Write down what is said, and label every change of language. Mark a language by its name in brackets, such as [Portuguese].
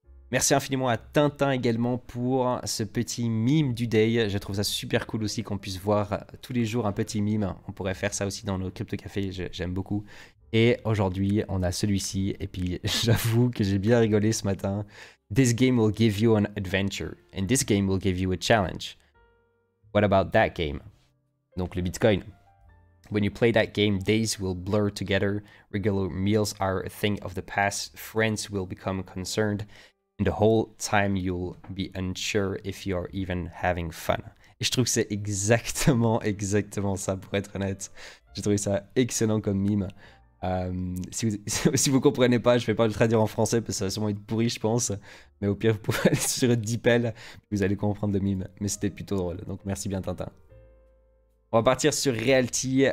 [French] Merci infiniment à Tintin également pour ce petit meme du day. Je trouve ça super cool aussi qu'on puisse voir tous les jours un petit meme. On pourrait faire ça aussi dans nos crypto cafés, j'aime beaucoup. Et aujourd'hui, on a celui-ci. Et puis, j'avoue que j'ai bien rigolé ce matin. [English] This game will give you an adventure. And this game will give you a challenge. What about that game? [French] Donc, le Bitcoin. [English] When you play that game, days will blur together. Regular meals are a thing of the past. Friends will become concerned. And the whole time you'll be unsure if you're even having fun. [French] Et je trouve que c'est exactement ça, pour être honnête. J'ai trouvé ça excellent comme meme. Si vous comprenez pas, je vais pas le traduire en français parce que ça va sûrement être pourri, je pense. Mais au pire, vous pouvez aller sur DeepL, vous allez comprendre le meme. Mais c'était plutôt drôle, donc merci bien Tintin. On va partir sur Realty.